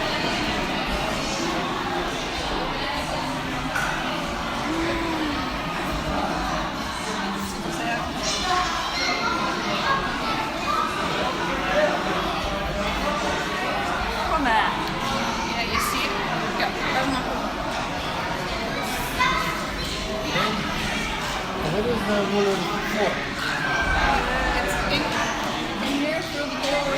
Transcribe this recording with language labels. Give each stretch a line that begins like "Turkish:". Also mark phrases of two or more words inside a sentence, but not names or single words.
Icelandic: Hvað með það? Ég sé, já, það er nokkuð.
English: What is the word for? It's in here through the door.